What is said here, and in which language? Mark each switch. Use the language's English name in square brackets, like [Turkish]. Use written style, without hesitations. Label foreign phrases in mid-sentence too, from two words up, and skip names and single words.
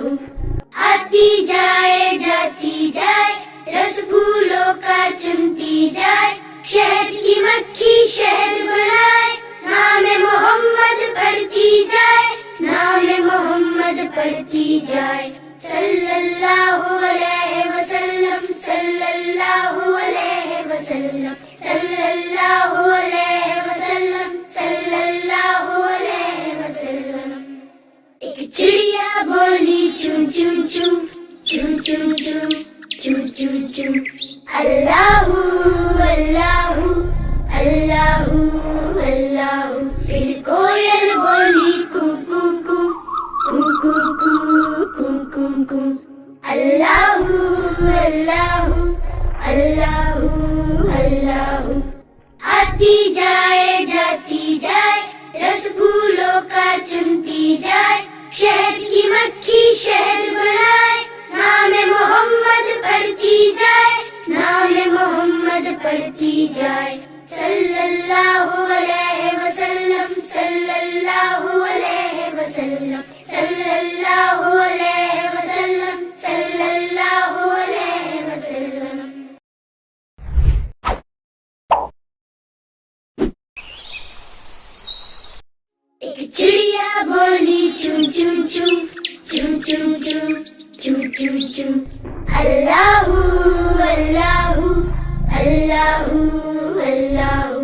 [Urdu] آتی جائے جاتی جائے، رس پھولوں کا چنتی جائے، شہد کی مکھی شہد بنائے، نام محمد پڑھتی جائے، نام محمد پڑھتی جائے، [Arabic] صلی اللہ علیہ وسلم، صلی اللہ علیہ وسلم، صلی اللہ علیہ وسلم، صلی اللہ علیہ وسلم۔ chum chum, chum chum chum. الله الله الله الله. [Urdu] پھر کوئل بولی کو کو کو کو کو کو کو کو کو. [Arabic] الله الله الله الله. [Urdu] آتی جائے جاتی جائے رس پھولوں کا چنتی جائے. شہد کی مکھی شہد بنائے. نام محمد پڑھتی جائے۔ نام محمد پڑھتی جائے. [Arabic] صلى الله عليه وسلم صلى الله عليه وسلم صلى الله عليه وسلم صلى الله عليه وسلم. [Urdu] ایک چڑیا بولی چن چن چن چن چن چن چن چن چن. [Arabic] الله الله الله الله.